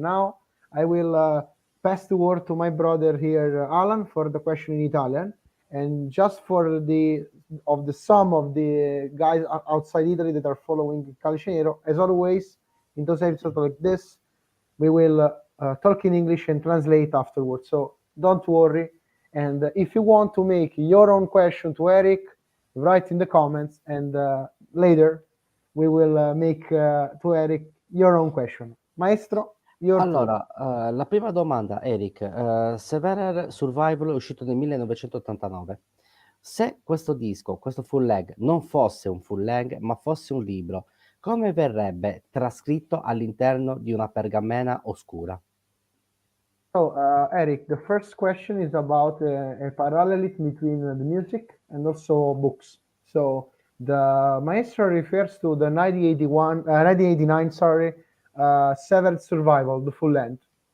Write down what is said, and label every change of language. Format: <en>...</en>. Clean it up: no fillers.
<en>Now I will pass the word to my brother here, Alan, for the question in Italian, and just for the sum of the guys outside Italy that are following Calice Nero, as always, in those episodes like this, we will talk in English and translate afterwards. So don't worry. And if you want to make your own question to Eric, write in the comments, and later we will make to Eric your own question. Maestro, your</en> <it>Allora, la prima domanda, Eric, Severer Survival è uscito nel 1989. Se questo disco, questo full length, non fosse un full length, ma fosse un libro, come verrebbe trascritto all'interno di una pergamena oscura?</it> <en>So, Eric, the first question is about a parallelism between the music and also books. So, the maestro refers to the 1989, Severed Survival, the full length.</en>